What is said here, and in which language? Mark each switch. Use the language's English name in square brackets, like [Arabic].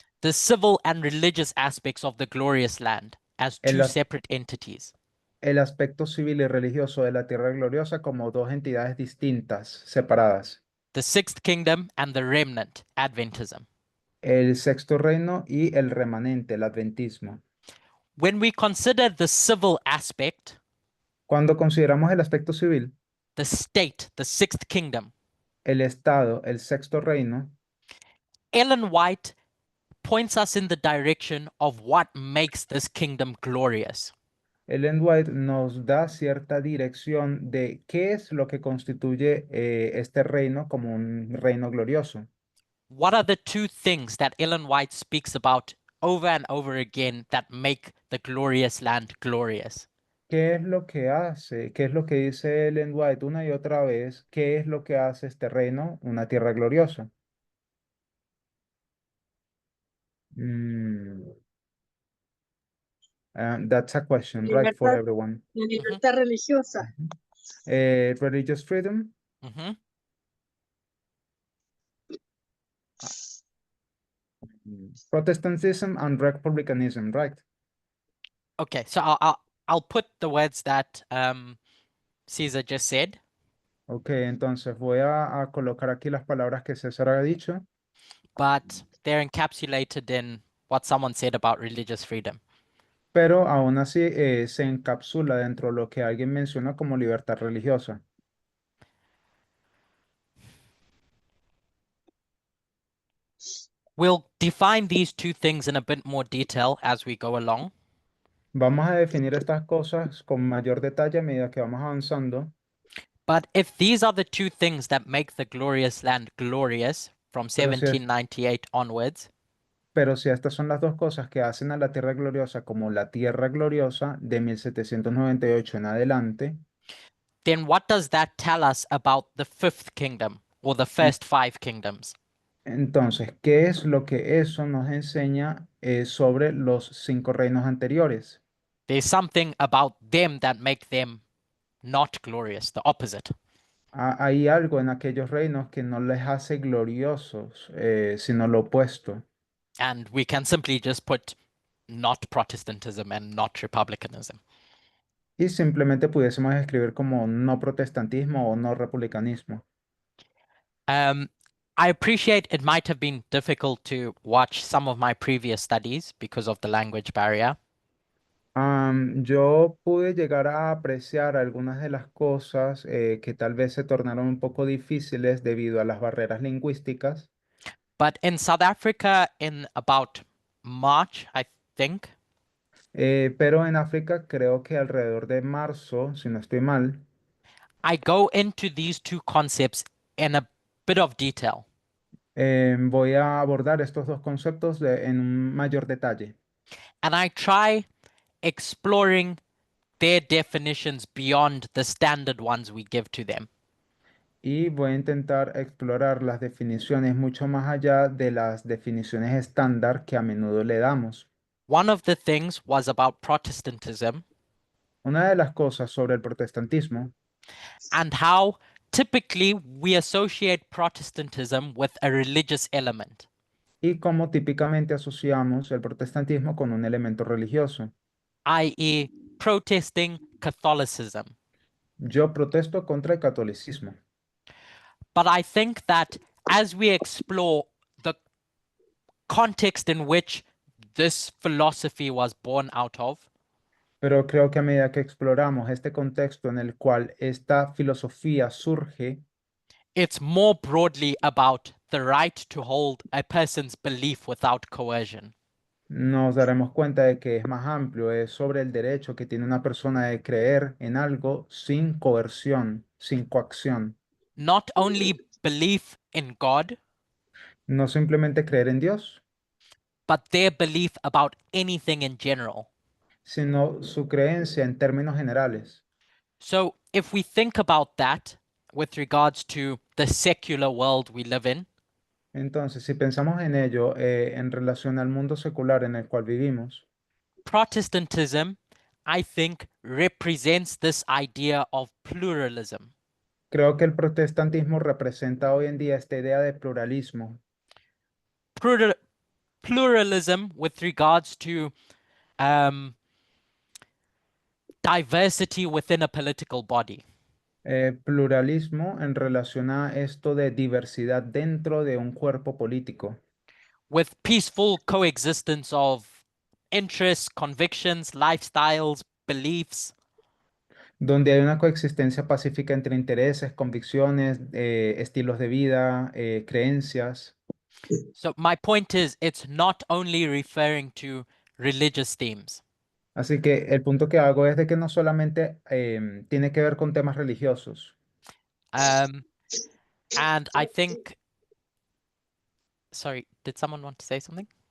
[English] The civil and religious aspects of the glorious land as [Spanish] El, [English] two as- separate entities. [Spanish] el aspecto civil y religioso de la tierra gloriosa como dos entidades distintas, separadas. [English] The sixth kingdom and the remnant, Adventism. [Spanish] El sexto reino y el remanente, el adventismo. [English] When we consider the civil aspect, [Spanish] Cuando consideramos el aspecto civil, [English] the state, the sixth kingdom, [Spanish] el estado, el sexto reino, [English] Ellen White points us in the direction of what makes this kingdom glorious. [Spanish] Ellen White nos da cierta dirección de qué es lo que constituye este reino como un reino glorioso. [English] What are the two things that Ellen White speaks about over and over again that make the glorious land glorious? [Spanish] ¿Qué es lo que hace? ¿Qué es lo que dice Ellen White una y otra vez? ¿Qué es lo que hace este reino una tierra gloriosa? [English] Mm, that's a question, right, for [Spanish] Libertad, [English] everyone. [Spanish] la libertad religiosa. [English] Religious freedom, Mhm. Protestantism and republicanism, right? Okay, so I'll put the words that Caesar just said, [Spanish] Ok, entonces voy a colocar aquí las palabras que César ha dicho, [English] but they're encapsulated in what someone said about religious freedom. [Spanish] pero aún así se encapsula dentro de lo que alguien menciona como libertad religiosa. [English] We'll define these two things in a bit more detail as we go along. [Spanish] Vamos a definir estas cosas con mayor detalle a medida que vamos avanzando, [English] But if these are the two things that make the glorious land glorious from [Spanish] Pero si es- [English] 1798 onwards, [Spanish] pero si estas son las dos cosas que hacen a la tierra gloriosa como la tierra gloriosa de 1798 en adelante, [English] then what does that tell us about the fifth kingdom or the first five kingdoms? [Spanish] entonces, ¿qué es lo que eso nos enseña sobre los 5 reinos anteriores? [English] There's something about them that make them not glorious, the opposite. [Spanish] Hay algo en aquellos reinos que no les hace gloriosos, sino lo opuesto. [English] And we can simply just put not Protestantism and not republicanism. [Spanish] Y simplemente pudiésemos escribir como no protestantismo o no republicanismo. [English] I appreciate it might have been difficult to watch some of my previous studies because of the language barrier. [Spanish] Yo pude llegar a apreciar algunas de las cosas que tal vez se tornaron un poco difíciles debido a las barreras lingüísticas, [English] But in South Africa, in about March, I think, [Spanish] pero en África creo que alrededor de marzo, si no estoy mal, [English] I go into these two concepts in a bit of detail. [Spanish] voy a abordar estos dos conceptos en un mayor detalle. [English] And I try exploring their definitions beyond the standard ones we give to them. [Spanish] Y voy a intentar explorar las definiciones mucho más allá de las definiciones estándar que a menudo le damos. [English] One of the things was about Protestantism [Spanish] Una de las cosas sobre el protestantismo [English] and how typically we associate Protestantism with a religious element. [Spanish] y cómo típicamente asociamos el protestantismo con un elemento religioso. [English] i.e., protesting Catholicism. [Spanish] Yo protesto contra el catolicismo, [English] But I think that as we explore the context in which this philosophy was born out of, [Spanish] pero creo que a medida que exploramos este contexto en el cual esta filosofía surge, [English] it's more broadly about the right to hold a person's belief without coercion. [Spanish] nos daremos cuenta de que es más amplio, es sobre el derecho que tiene una persona de creer en algo sin coerción, sin coacción. [English] Not only belief in God, [Spanish] No simplemente creer en Dios, [English] but their belief about anything in general. [Spanish] sino su creencia en términos generales. [English] So if we think about that, with regards to the secular world we live in, [Spanish] Entonces, si pensamos en ello, en relación al mundo secular en el cual vivimos, [English] Protestantism, I think, represents this idea of pluralism. [Spanish] creo que el protestantismo representa hoy en día esta idea de pluralismo. [English] Pluralism with regards to diversity within a political body. [Spanish] Pluralismo en relación a esto de diversidad dentro de un cuerpo político, [English] With peaceful coexistence of interests, convictions, lifestyles, beliefs. [Spanish] donde hay una coexistencia pacífica entre intereses, convicciones, estilos de vida, creencias. [English] So my point is, it's not only referring to religious themes. [Spanish] Así que el punto que hago es de que no solamente tiene que ver con temas religiosos. [English] And I think, sorry, did someone want to say something?